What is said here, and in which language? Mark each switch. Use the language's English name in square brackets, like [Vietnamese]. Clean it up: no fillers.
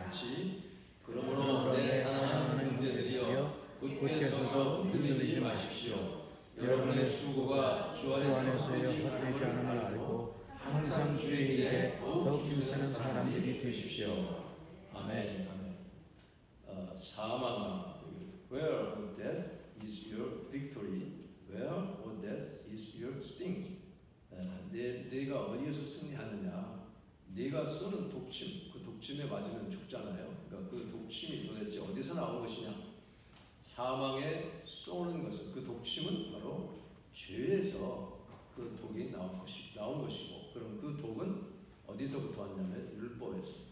[Korean] 같이 그러므로 내 사랑하는 형제들이여 굳게 서서 흔들리지 마십시오. 여러분의 수고가 주 안에서의 헛되지 않음을 알고 항상 주의 일에 더욱 힘쓰는 사람들이 되십시오. 아멘. 아멘. 사망아, [English] where, O death, is your victory? Where, O death, is your sting? [Korean] 네가 어디에서 승리하느냐? 네가 쏘는 독침, 그 독침에 맞으면 죽잖아요. 그러니까 그 독침이 도대체 어디서 나온 것이냐? 사망에 쏘는 것은 그 독침은 바로 죄에서 그 독이 나온 것이고, 그럼 그 독은 어디서부터 왔냐면 율법에서.